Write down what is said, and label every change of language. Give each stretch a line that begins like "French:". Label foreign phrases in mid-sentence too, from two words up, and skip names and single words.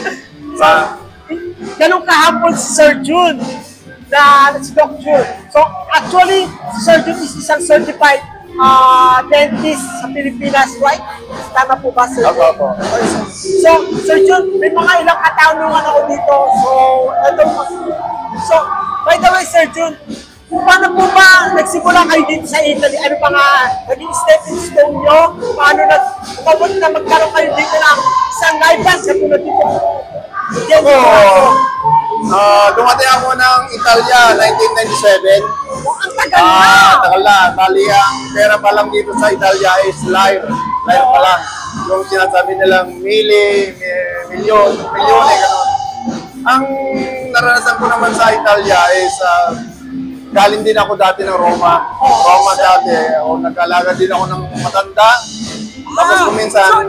Filipino: Ganun kahapon si Sir June na si Doc June. So, actually, si Sir June is isang
English: certified dentist
Filipino: sa Pilipinas, right? Tama po ba, Sir? Opo. So, Sir Jun, may mga ilang katanungan ako dito. So, by the way, Sir Jun, paano po ba nagsimula kayo dito sa Italy? Ano pa nga naging
English: stepping stone
Filipino: nyo? Paano umabot na magkaroon kayo dito ng isang live sa tulad dito? Dumating ako ng Italia, 1997. Ang tagal na! Tagal na. Bali, ang pera pa lang dito sa Italia is lire. Lire pa lang. Yung sinasabi nilang milyon, gano'n. Ang naranasan ko naman sa Italia is galing din ako dati ng Roma. Roma dati. Nag-alaga din ako ng matanda. Tapos kuminsan...